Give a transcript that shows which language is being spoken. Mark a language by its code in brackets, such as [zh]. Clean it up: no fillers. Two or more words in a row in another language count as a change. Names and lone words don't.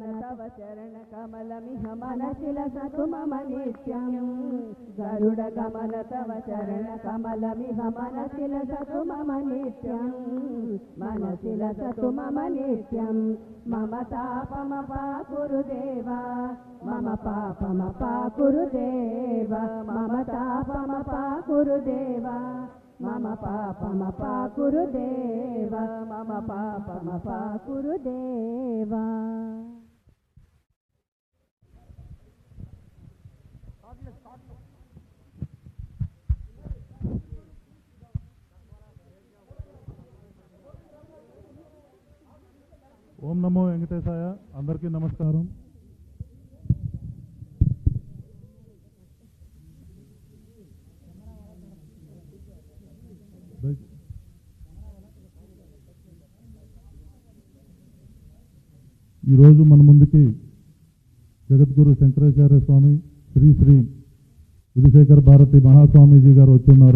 [sa] तव चरण कमलमिह मनसि लसतु मम नित्यम् गरुडगमन तव चरण कमलमिह मनसि लसतु मम नित्यम् मनसि लसतु मम नित्यम् मम तापमपा कुरुदेवा मम पापमपा कुरुदेवा मम तापमपा कुरुदेवा मम पापमपा कुरुदेवा मम पापमपा कुरुदेवा ఓం నమో వెంకటేశాయ. [te] అందరికీ నమస్కారం. ఈరోజు మన ముందుకి జగద్గురు శంకరాచార్య స్వామి శ్రీ శ్రీ విధుశేఖర భారతి మహాస్వామీజీ గారు వచ్చున్నారు.